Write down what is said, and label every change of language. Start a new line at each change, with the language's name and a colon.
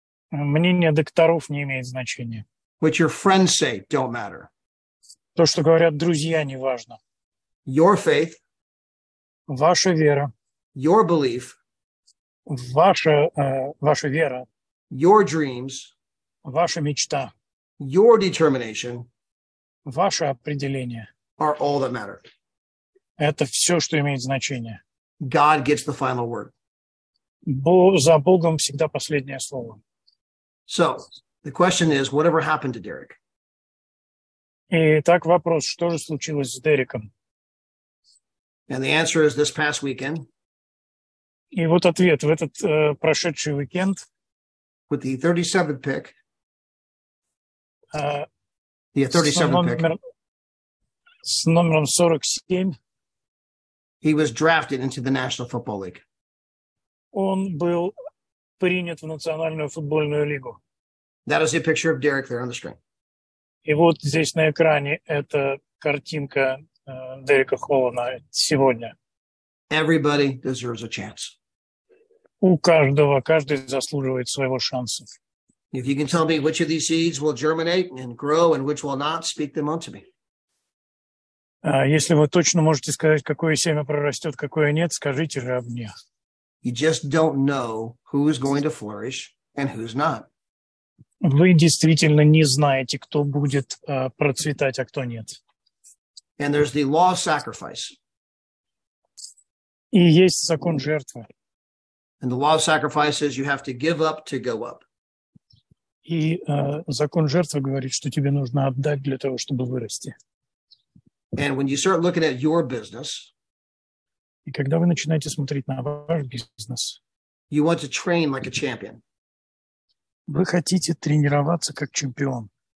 Russian: Мнение докторов не имеет значения.
English: What your friends say don't matter.
Russian: То, что говорят друзья, не важно.
English: Your faith,
Russian: Ваша вера,
English: your belief,
Russian: ваша вера,
English: your dreams,
Russian: ваша мечта,
English: your determination
Russian: ваше определение
English: are all that matter.
Russian: – это все, что имеет значение.
English: God gets the final word.
Russian: За Богом всегда последнее слово.
English: So the question is, whatever happened to Derek?
Russian: И так вопрос, что же случилось с Дереком?
English: And the answer is this past weekend,
Russian: И вот ответ. В этот прошедший уикенд
English: with the 37th pick,
Russian: с
English: 37th pick,
Russian: номером 47
English: he was drafted into the National Football League.
Russian: он был принят в Национальную футбольную лигу.
English: That is a picture of Derek there on the screen.
Russian: И вот здесь на экране эта картинка Дерека Холлана сегодня.
English: Everybody deserves a chance.
Russian: Каждый заслуживает своего шанса.
English: If you can tell me which of these seeds will germinate and grow and which will not, speak them unto me.
Russian: Если вы точно можете сказать, какое семя прорастет, какое нет, скажите же об мне.
English: You just don't know who's going to flourish and who's not.
Russian: Вы действительно не знаете, кто будет процветать, а кто нет.
English: And there's the law of sacrifice.
Russian: И есть закон жертвы.
English: And the law of sacrifice says you have to give up to go up.
Russian: И закон жертвы говорит, что тебе нужно отдать для того, чтобы вырасти.
English: And when you start looking at your business,
Russian: И когда вы начинаете смотреть на ваш бизнес,
English: you want to train like a champion,
Russian: вы хотите тренироваться как чемпион,